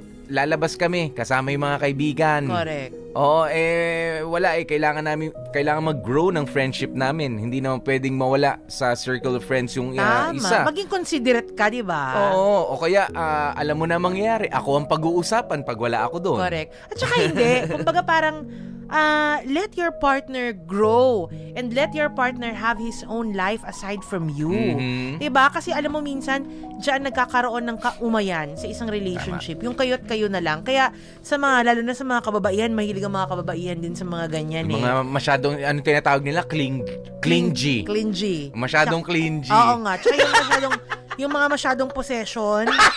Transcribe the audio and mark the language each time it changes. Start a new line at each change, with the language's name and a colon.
Filipino: Lalabas kami, kasama yung mga kaibigan.
English: Correct.
Filipino: Oo, wala kailangan mag-grow ng friendship namin. Hindi naman pwedeng mawala sa circle of friends yung isa. Maging considerate ka, di ba? Oo, o kaya alam mo na mangyayari, ako ang pag-uusapan pag wala ako doon.
English: Correct.
Filipino: At saka hindi, kumbaga parang
English: let your partner grow and let your partner have his own life aside from you.
Filipino: Diba? Kasi alam mo minsan, diyan nagkakaroon ng kaumayan sa isang relationship. Yung kayo't kayo na lang. Kaya lalo na sa mga kababaihan, mahilig ang mga kababaihan din sa mga ganyan Yung mga masyadong, tinatawag nila?
English: Clingy. Clingy.
Filipino: Masyadong clingy. Oo nga. Tsaka yung mga masyadong possession.